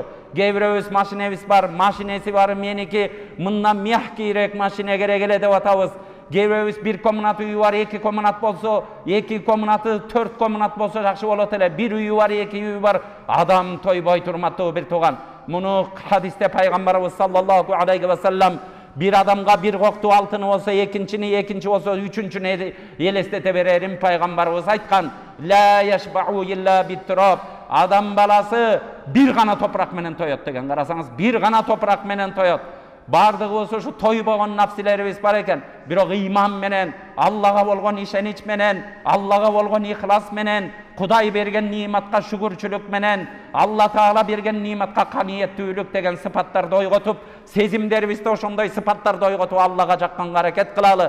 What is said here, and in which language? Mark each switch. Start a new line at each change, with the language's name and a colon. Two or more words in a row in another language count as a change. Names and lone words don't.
Kyrgyz: Кээ бирөөбүз машинебиз бар, машинеси бар, меники мындан мягкийрээк машине керек эле деп атабыз. Кээ бирөөбүз bir комнат үйү бар, 2 комнат болсо, 2 комнаты 4 комнат болсо жакшы болот эле. 1 үйү бар, 2 үйү бар, адам тойбой турматтуу bir тууган. Муну хадисте пайгамбарыбыз
Arabic: صلى الله عليه وسلم
Kyrgyz: bir адамга bir кокту алтыны болсо, экинчини, экинчи болсо, үчүнчүнү элестете берерим. Пайгамбарыбыз айткан:
Arabic: "لا يشبع إلا بالتراب."
Kyrgyz: Адам баласы bir гана топурак менен тоет деген. Карасаңыз, bir гана топурак менен тоет. Бардыгыбыз ушу тойбогон нафсилерибиз бар экен. Бирок иман менен, Аллага болгон ишенич менен, Аллага болгон ихлас менен, Кудай берген ниматка шүгүрчүлүк менен, Алла Таала берген ниматка каниеттүүлүк деген сыпаттарды ойготуп, сезимдерибизде ошондой сыпаттарды ойготуп Аллага жакканга аракет кылалы.